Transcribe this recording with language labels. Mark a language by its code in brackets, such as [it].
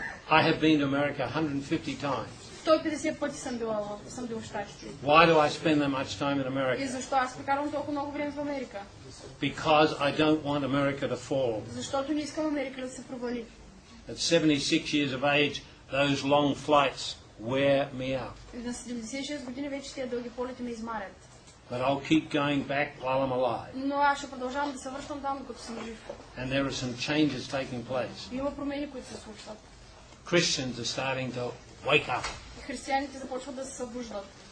[en] I have been to America 150 times. [bg] 150 пъти съм бил в Щатите. [en] Why do I spend that much time in [bg] И [en] America? [bg] защо аз прекарвам толкова много време в Америка? [en] Because I don't want America to fall. [bg] Защото не искам Америка да се провали. [en] At 76 years of age, those long flights wear me out. [bg] На 76 години вече тези дълги полети ме измарят. [en] But I'll keep going back while I'm alive. [bg] Но аз ще продължавам да се връщам там, докато съм жив. [en] And there are some changes taking place. [bg] Има промени, които се случват. [en] Christians are starting to wake up. [bg] Християните започват да се събуждат.